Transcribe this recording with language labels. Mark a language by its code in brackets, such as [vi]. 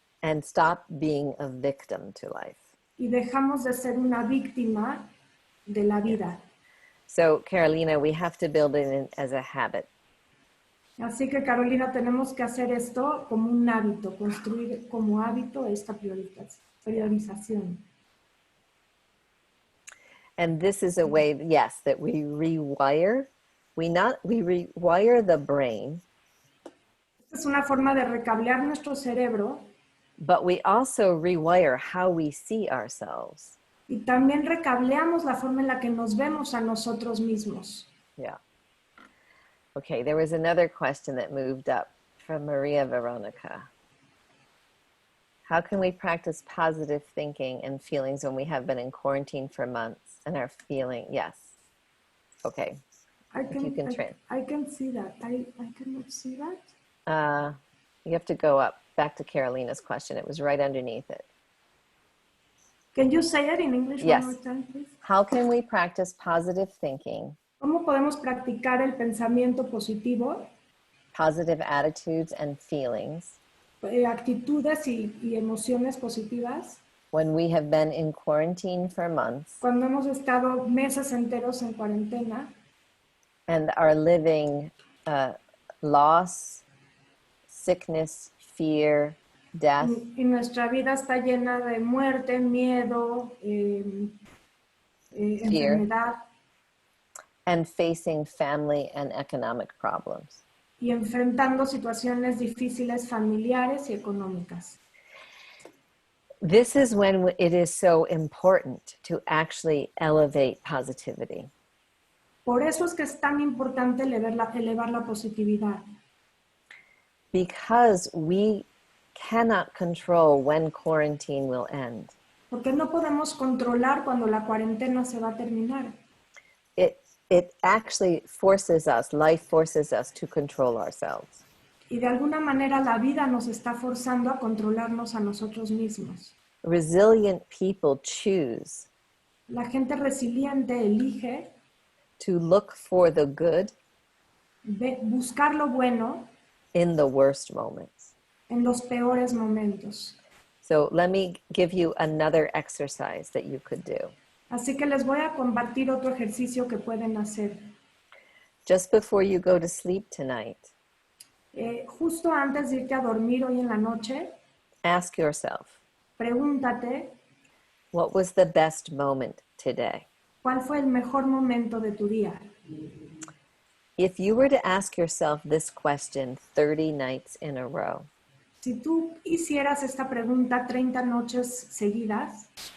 [en] And stop being a victim to life. [es] Y dejamos de ser una víctima de la vida. [en] So, Carolina, we have to build it in as a habit. [es] Así que, Carolina, tenemos que hacer esto como un hábito, construir como hábito esta priorización. [en] And this is a way, yes, that we rewire. We rewire the brain. [es] Esta es una forma de recablear nuestro cerebro. [en] But we also rewire how we see ourselves. [es] Y también recableamos la forma en la que nos vemos a nosotros mismos. [en] Yeah. Okay, there was another question that moved up from Maria Veronica. How can we practice positive thinking and feelings when we have been in quarantine for months and are feeling, yes. Okay. I can see that. I cannot see that. You have to go up back to Carolina's question. It was right underneath it. Can you say it in English Yes. one more time, please? How can we practice positive thinking, [es] ¿Cómo podemos practicar el pensamiento positivo, [en] positive attitudes and feelings [es] actitudes y emociones positivas [en] when we have been in quarantine for months [es] cuando hemos estado meses enteros en cuarentena [en] and are living loss, sickness, fear, death, [es] y nuestra vida está llena de muerte, miedo, [en] Fear. [es] enfermedad [en] and facing family and economic problems? [es] y enfrentando situaciones difíciles familiares y económicas? [en] This is when it is so important to actually elevate positivity. [es] Por eso es que es tan importante elevar la positividad. [en] Because we cannot control when quarantine will end. [es] Porque no podemos controlar cuando la cuarentena se va a terminar. [en] It actually life forces us to control ourselves. [es] Y de alguna manera la vida nos está forzando a controlarnos a nosotros mismos. [en] Resilient people choose [es] La gente resiliente elige [en] to look for the good [es] buscar lo bueno [en] in the worst moments. [es] en los peores momentos. [en] So let me give you another exercise that you could do. [es] Así que les voy a compartir otro ejercicio que pueden hacer. [en] Just before you go to sleep tonight, [es] Justo antes de irte a dormir hoy en la noche, [en] ask yourself, [es] pregúntate, [en] what was the best moment today? [es] ¿cuál fue el mejor momento de tu día? [en] If you were to ask yourself this question 30 nights in a row, [es] Si tú hicieras esta pregunta 30 noches seguidas,